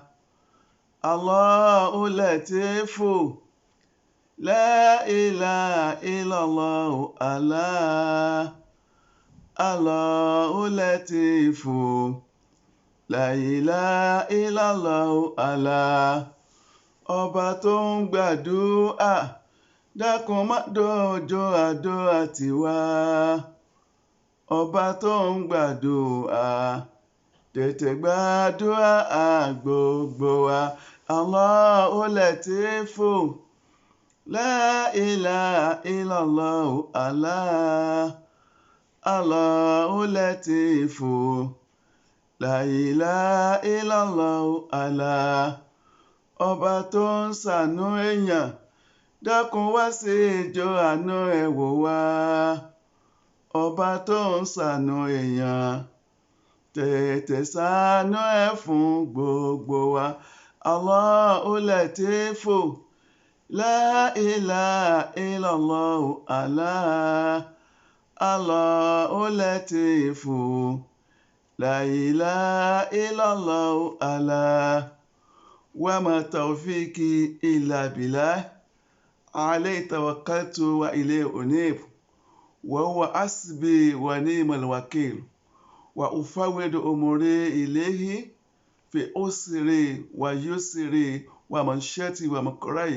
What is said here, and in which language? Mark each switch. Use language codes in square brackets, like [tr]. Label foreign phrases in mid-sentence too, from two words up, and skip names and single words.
[ar] الله لطيف، لا إله إلا الله، الله. الله لطيف، لا إله إلا الله، الله. [yo] Ọba tó ń gbàdúrà, dákun má dọjọ́ àdúrà tiwa. Ọba tó ń gbàdúrà, tètè gbàdúrà gbogbo wa. [ar] الله لطيف، لا إله إلا الله، الله. الله لطيف، لا إله إلا الله، الله. [yo] Ọba tó ń ṣàánú èèyàn, dákun wá sí ìjọ àánú ẹ̀ wò wá. Ọba tó ń ṣàánú èèyàn, tètè ṣàánú ẹ̀ fún gbogbo wa. [ar] الله لطيف، لا إله إلا الله، الله. الله لطيف، لا إله إلا الله، الله. وما توفيقي إلا بالله عليه توكلت وإليه أنيب وهو حسبي ونعم الوكيل وأفوض أموري إليه في عسري ويسري ومنشطي ومكرهي.